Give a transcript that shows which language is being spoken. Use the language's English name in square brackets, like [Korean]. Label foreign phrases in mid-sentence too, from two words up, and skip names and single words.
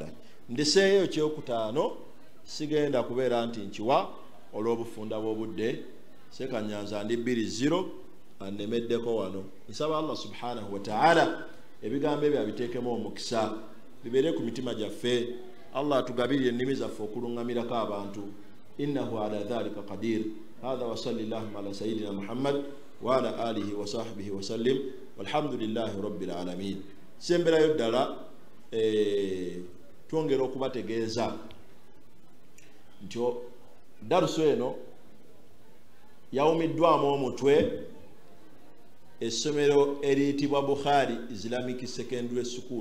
[Ganda] Ndeseeyo kyokutaano sigenda kubeera nti nkiwa olw'obufunda bw'obudde. Sekanyanza ndi 2-0 annemeddeko wano. Nsaba Allah [Arabic] سبحانه وتعالى [Ganda] ebigambo ebyo abiteekemu omukisa bibeere ku mitima gyaffe. Allah atugabirire ennimi zaffe okulungamirako abantu. [Arabic] إنه على ذلك قدير. هذا وصلى الله على سيدنا محمد وعلى آله وصحبه وسلم والحمد لله رب العالمين. [Ganda] Semberayo ddala twongera okubategeeza nti darusu eno yawumiddwamu omutwe essomero eriyitibwa Bukhari Islamic Secondary School.